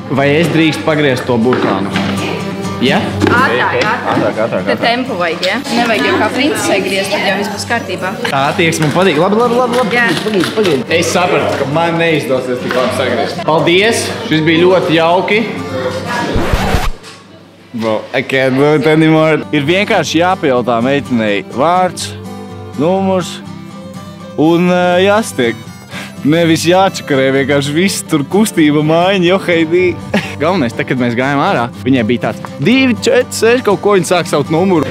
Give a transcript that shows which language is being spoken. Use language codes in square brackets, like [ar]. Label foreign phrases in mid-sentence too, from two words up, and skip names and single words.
[lv] Vai es drīkst pagriezt to burkānu? Jā? Ātrāk. Te tempu vajag, ja? Nevajag jau kā princesei griezt, tad jau viss būs kārtībā. Tā attieksme man patīk. Labi. Jā. Pagaid. Es sapratu, ka man neizdosies tik labi sagriezt. Paldies! Šis bija ļoti jauki. [en] Bro, I can't do it anymore. [lv] Ir vienkārši jāpajautā meitenei vārds, numurs un jāstiek. Nevis jāčakarē, vienkārši viss tur kustība mājiņa, joheidī. Galvenais, tad, kad mēs gājām ārā, viņai bija tāds 2, 4, 6, kaut ko viņa sāk savu numuru.